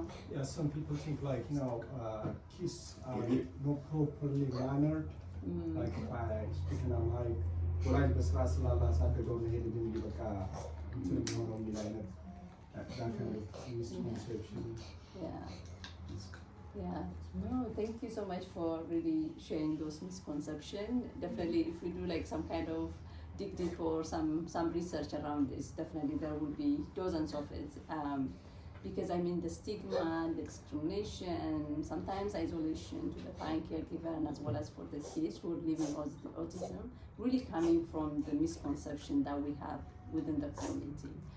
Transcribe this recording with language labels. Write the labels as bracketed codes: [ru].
[en] Yeah, some people think like, kids are not properly mannered. Like if I speak and I'm like, [am] ወላጅ በስርዓት ስላላሳደገው ነው ይሄ ልጅ እንዲህ በቃ እንትን የሚሆነው የሚል አይነት [en] that kind of misconception. Yeah. No, thank you so much for really sharing those misconceptions. Definitely, if we do like some kind of dig or some research around this, definitely there will be dozens of it. because I mean the stigma, the discrimination, sometimes isolation to the parent caregiver and as well as for the kids who are living with autism, really coming from the misconception that we have within the community.